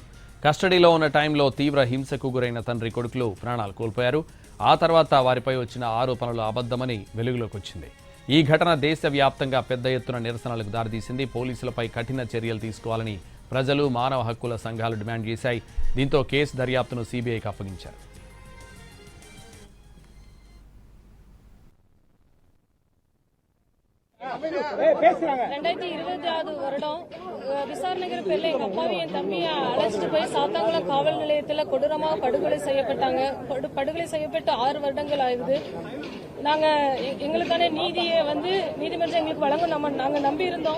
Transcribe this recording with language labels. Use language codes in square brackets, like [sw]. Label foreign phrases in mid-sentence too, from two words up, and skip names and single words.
[te] కస్టడీలో ఉన్న టైంలో తీవ్ర హింసకు గురైన తండ్రి కొడుకులు ప్రాణాలు కోల్పోయారు. ఆ తర్వాత వారిపై వచ్చిన ఆరోపణలు అబద్ధమని వెలుగులోకి వచ్చింది. ఈ ఘటన దేశవ్యాప్తంగా పెద్ద ఎత్తున నిరసనలకు దారితీసింది. పోలీసులపై కఠిన చర్యలు తీసుకోవాలని ప్రజలు, మానవ హక్కుల సంఘాలు డిమాండ్ చేశాయి. దీంతో కేసు దర్యాప్తును సీబీఐకి అప్పగించారు. [ta] வருடம் விசாரணைகள் பேர்ல எங்க அப்பாவும் என் தம்பியை அழைச்சிட்டு போய் சாத்தாங்குளம் காவல் நிலையத்துல கொடூரமாக படுகொலை செய்யப்பட்டாங்க. படுகொலை செய்யப்பட்டு 6 வருடங்கள் ஆகுது. நாங்க எங்களுக்கான நீதியை நீதிமன்றம் எங்களுக்கு வழங்கும் நாங்க நம்பி இருந்தோம்.